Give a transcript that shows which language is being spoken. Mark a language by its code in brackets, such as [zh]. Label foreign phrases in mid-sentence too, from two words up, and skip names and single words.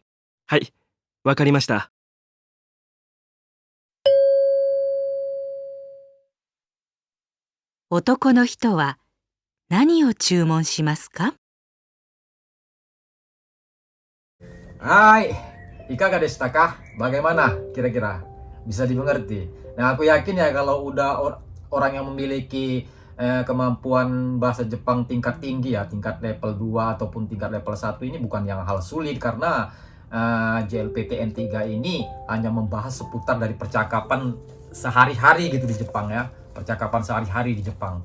[ja] はい、わかりました。男の人は何を注文しますか？はい、イカでしたか? [id] Bagaimana kira-kira? Bisa dimengerti? Nah, aku yakin ya kalau udah orang yang memiliki kemampuan bahasa Jepang tingkat tinggi ya, tingkat level 2 ataupun tingkat level 1, ini bukan yang hal sulit, karena JLPT N3 ini hanya membahas seputar dari percakapan sehari-hari gitu di Jepang ya, percakapan sehari-hari di Jepang.